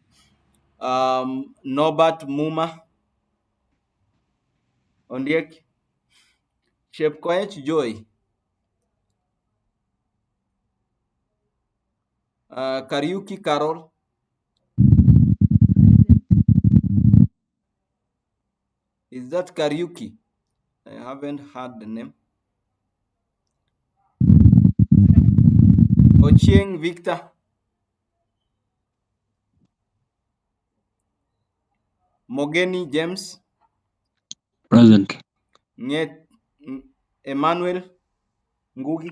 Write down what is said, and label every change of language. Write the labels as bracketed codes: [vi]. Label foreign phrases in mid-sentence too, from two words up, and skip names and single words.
[en] Norbert Muma, Ondiek, Shepkoech Joy, Kariuki Carol. Is that Kariuki? I haven't heard the name. Ochieng Victor, Mogeni James, Present. Nyet Emmanuel Ngugi,